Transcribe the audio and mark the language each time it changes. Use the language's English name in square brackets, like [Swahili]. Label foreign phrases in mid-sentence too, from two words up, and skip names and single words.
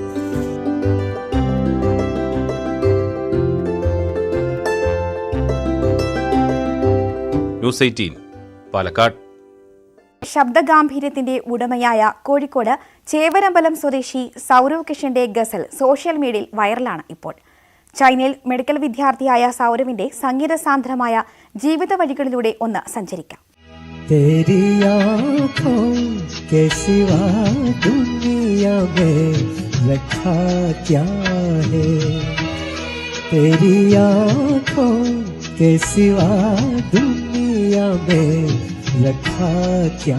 [Malayalam] ന്യൂസ് 18 പാലക്കാട്. ശബ്ദഗാംഭീര്യത്തിന്റെ ഉടമയായ കോഴിക്കോട് ചേവരമ്പലം സ്വദേശി സൗരവ് കിഷന്റെ ഗസൽ സോഷ്യൽ മീഡിയയിൽ വൈറലാണ് ഇപ്പോൾ. ചൈനയിൽ മെഡിക്കൽ വിദ്യാർത്ഥിയായ സൗരവിന്റെ സംഗീത സാന്ദ്രമായ ജീവിത വഴികളിലൂടെ ഒന്ന് സഞ്ചരിക്കാം. [Hindi] तेरी आँखों के सिवा दुनिया में रखा क्या है, तेरी आँखों के सिवा दुनिया में रखा क्या